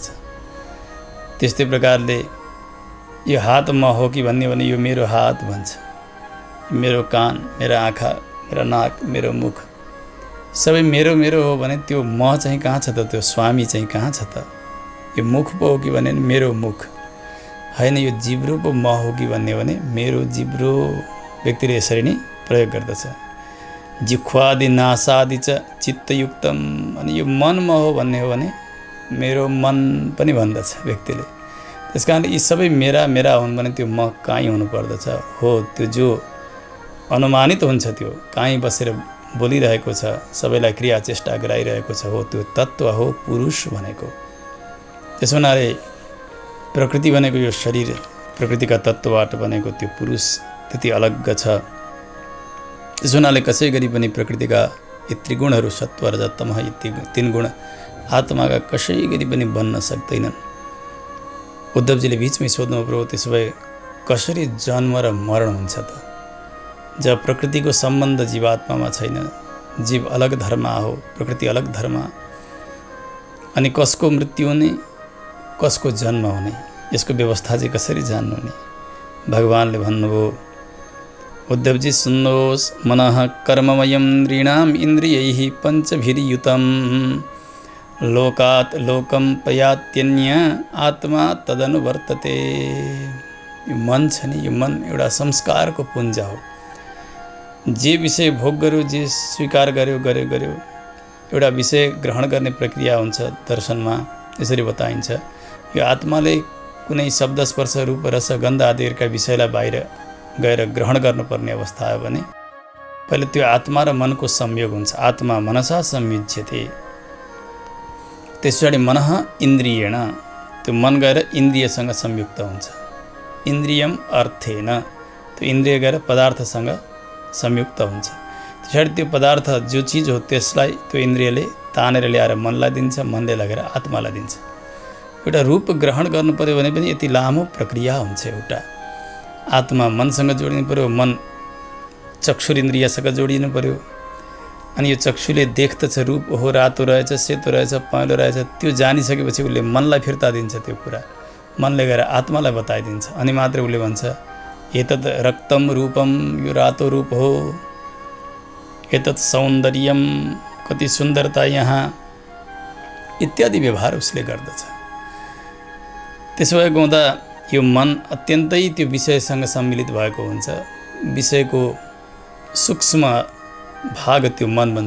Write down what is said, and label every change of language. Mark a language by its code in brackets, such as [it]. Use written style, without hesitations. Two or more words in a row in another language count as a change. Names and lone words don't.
[ne] त्यस्तै प्रकारले यो हात म हो कि भन्ने भने यो मेरो हात भन्छ, मेरो कान, मेरो आँखा, मेरो नाक, मेरो मुख सबै मेरो मेरो हो भने त्यो म चाहिँ कहाँ छ त? त्यो स्वामी चाहिँ कहाँ छ त? यो मुख पो हो कि भने मेरो मुख होइन, यो जिब्रो पो म हो कि भन्ने भने मेरो जिब्रो। व्यक्तिले यसरी नै प्रयोग गर्दछ। [sa] जिह्वादि नासादि च चित्तयुक्तम, [ne] अनि यो मन म हो भन्ने हो भने मेरो मन पनि भन्दछ व्यक्तिले। त्यस कारण यी सबै मेरा मेरा हुन् भने त्यो म कहीँ हुनुपर्दछ। हो, त्यो जो अनुमानित हुन्छ त्यो कहीँ बसेर बोलिरहेको छ, सबैलाई क्रिया चेष्टा गराइरहेको छ, हो त्यो तत्त्व हो पुरुष भनेको। त्यसो हुनाले प्रकृति भनेको यो शरीर, प्रकृतिका तत्त्वबाट बनेको त्यो पुरुष त्यति अलग छ। त्यसो हुनाले कसै गरी पनि प्रकृतिका यी त्रिगुणहरू सत्व रजत तमः, यी तीन गुण आत्माका कसै गरी पनि बन्न सक्दैनन्। उद्धवजीले बिचमै सोध्नु, प्रभु त्यसो भए कसरी जन्म र मरण हुन्छ त? जब प्रकृतिको सम्बन्ध जीवात्मामा छैन, जीव अलग धर्मा हो, प्रकृति अलग धर्मा, अनि कसको मृत्यु हुने, कसको जन्म हुने, यसको व्यवस्था चाहिँ कसरी जान्नु नि? भगवानले भन्नुभयो, उद्धवजी सुन्नुहोस्, [sa] मनः कर्ममयं नृणाम् इन्द्रियैः पञ्चभिर्युतं, लोकात् लोकं प्रयात्यन्य आत्मा तदनुवर्तते। [ne] यो मन छ नि, यो मन एउटा संस्कारको पुञ्ज हो। जे विषय भोग गर्यो, जे स्वीकार गर्यो, एउटा विषय ग्रहण गर्ने प्रक्रिया हुन्छ। दर्शनमा यसरी बताइन्छ, यो आत्माले कुनै शब्द, स्पर्श, रूप, रस, गन्ध आदिका विषयलाई बाहिर गएर ग्रहण गर्नुपर्ने अवस्था आयो भने पहिले त्यो आत्मा र मनको संयोग हुन्छ। [sa] आत्मा मनसा संयुज्यते। [ne] त्यस पछाडि [sa] मनः इन्द्रियेण, [ne] त्यो मन गएर इन्द्रियसँग संयुक्त हुन्छ। [sa] इन्द्रियम अर्थेन, [ne] त्यो इन्द्रिय गएर पदार्थसँग संयुक्त हुन्छ। त्यस पछाडि त्यो पदार्थ जो चिज हो त्यसलाई त्यो इन्द्रियले तानेर ल्याएर मनलाई दिन्छ, मनले लगेर आत्मालाई दिन्छ। एउटा रूप ग्रहण गर्नु पर्यो भने पनि यति लामो प्रक्रिया हुन्छ। एउटा आत्मा मनसँग जोडिनु पर्यो, मन चक्षुरिन्द्रियसँग जोडिनु पर्यो, अनि यो चक्षुले देख्दछ रूप, ओहो रातो रहेछ, सेतो रहेछ, पहेँलो रहेछ, त्यो जानिसकेपछि उसले मनलाई फिर्ता दिन्छ। त्यो कुरा मनले गएर आत्मालाई बताइदिन्छ। अनि मात्रै उसले भन्छ, [sa] एतत् रक्तम रूपम, [ne] यो रातो रूप हो, [sa] एतत् सौन्दर्यम, [ne] कति सुन्दरता यहाँ, इत्यादि व्यवहार उसले गर्दछ। त्यसो भएको हुँदा यो मन अत्यन्तै त्यो विषयसँग सम्मिलित भएको हुन्छ। विषयको सूक्ष्म भाग त्यो मन बन्छ।